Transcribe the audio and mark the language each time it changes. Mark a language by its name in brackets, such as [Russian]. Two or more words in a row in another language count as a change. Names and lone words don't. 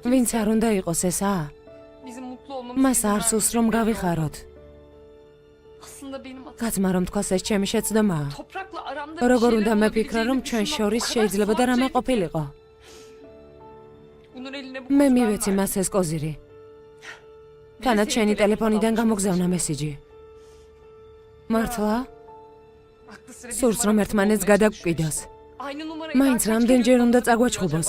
[Georgian] ვინც არ უნდა იყოს ეს [Turkish] bizim mutlu olmamız [Georgian] მას არ სურს რომ გავიხაროთ. [Turkish] Aslında benim hatam. [Georgian] კაცმა რომ თქვას ეს ჩემი შეცდომაა. [Turkish] Toprakla aramda [Georgian] როგორ [Turkish] bir [Georgian] უნდა [Turkish] şeyler [Georgian] მეფიქრა რომ ჩვენ [Turkish] olabileceğini [Georgian] შორის [Turkish] düşünmem. O [Georgian] შეიძლება და [Turkish] kadar [Georgian] რამე [Turkish] salak [Georgian] ყოფილიყო. [Turkish] şey. Bunun eline bu [Georgian] მე [Turkish] kız [Georgian] მივეცი [Turkish] ben [Georgian] მას ეს კოზირი. [Turkish] verdim. [Georgian] თანაც [Turkish] Bir de [Georgian] შენი [Turkish] senin [Georgian] ტელეფონიდან [Turkish] telefonunu [Georgian] გამოგზავნა მესიჯი. მართლა? [Turkish] Aklı sıra bizim [Georgian] სურს რომ [Turkish] aramızda [Georgian] ერთმანეთს [Turkish] olmaya [Georgian] გადაგკვიდოს. [Turkish] çalışmış. Aynı numarayı [Georgian] მაინც [Turkish] daha kaç [Georgian] რამდენჯერ [Turkish] kere [Georgian] უნდა [Turkish] kullanabilir [Georgian] წაგვაჩხუბოს.